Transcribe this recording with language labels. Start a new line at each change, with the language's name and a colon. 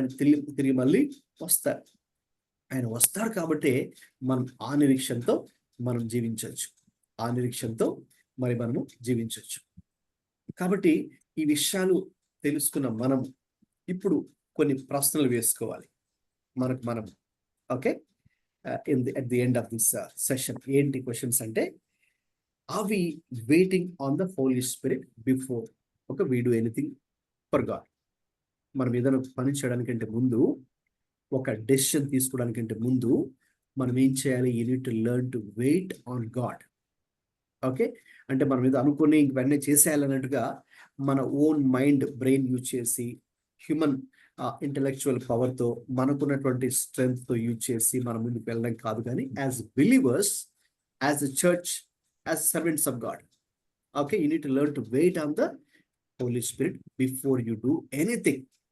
Telugu: ఆయన తిరిగి మళ్ళీ వస్తారు. ఆయన వస్తాడు కాబట్టి మనం ఆ నిరీక్షణతో మనం జీవించవచ్చు. ఆ నిరీక్షణతో మరి మనము జీవించవచ్చు. కాబట్టి ఈ విషయాలు తెలుసుకున్న మనం ఇప్పుడు కొన్ని ప్రశ్నలు వేసుకోవాలి మనం.
English: okay, at the end of this session,
Telugu: ఏంటి క్వశ్చన్స్ అంటే,
English: are we waiting on the Holy Spirit before we do anything for God?
Telugu: మనం ఏదైనా పని చేయడానికంటే ముందు, ఒక డెసిషన్ తీసుకోవడానికంటే ముందు మనం ఏం చేయాలి?
English: you need to learn to wait on God.
Telugu: Okay, అంటే మనం ఏదో అనుకుని ఇవన్నీ చేసేయాలన్నట్టుగా మన ఓన్ మైండ్, బ్రెయిన్ యూజ్ చేసి, హ్యూమన్ ఇంటెలెక్చువల్ పవర్తో, మనకున్నటువంటి స్ట్రెంగ్త్తో యూజ్ చేసి మనం ముందుకు వెళ్ళడం కాదు. కానీ
English: As believers, as a church, as servants of god, okay, you need to learn to wait on the holy spirit before you do anything.